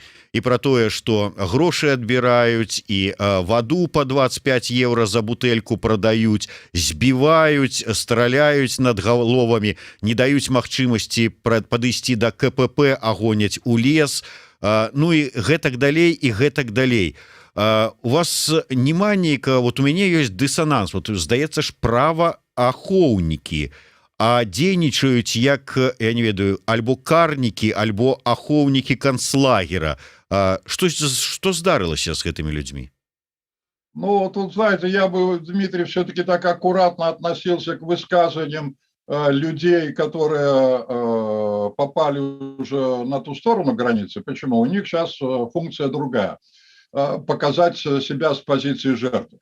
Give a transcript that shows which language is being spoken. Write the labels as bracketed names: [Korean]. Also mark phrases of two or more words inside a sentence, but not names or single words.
[Belarusian] І про тое, што грошы адбіраюць і ваду по 25 евро за бутэльку прадаюць, збіваюць, страляюць над галовамі, не даюць магчымасці падысці да КПП, а гоняць у лес, ну і гэтак далей, і гэтак далей. У вас няма нейка, вот у мяне ёсць дысананс, вот здаецца ж, праваахоўнікі, а дзейнічаюць як, я не ведаю, альбо карнікі, альбо ахоўнікі канцлагера. [Russian] Что здарылася с этими людьми? Ну, тут, знаете, я бы, Дмитрий, все-таки так аккуратно относился к высказываниям людей, которые попали уже на ту сторону границы. Почему? У них сейчас функция другая. Показать себя с позиции жертвы.